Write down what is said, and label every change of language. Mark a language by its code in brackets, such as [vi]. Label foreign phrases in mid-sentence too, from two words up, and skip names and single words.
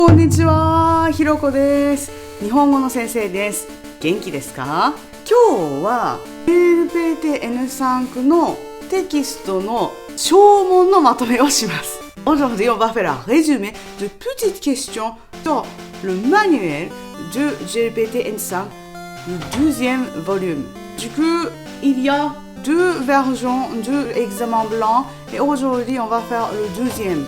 [ja] こんにちは、ひろこです。日本語の先生です。元気ですか？今日は LPTN5 のテキストの小問のまとめをします。 [fr] Aujourd'hui, on va faire un résumé de petites questions sur le manuel de GLPT-N5, le 12e volume. Du coup, il y a deux versions de examen blanc et aujourd'hui, on va faire le 12e.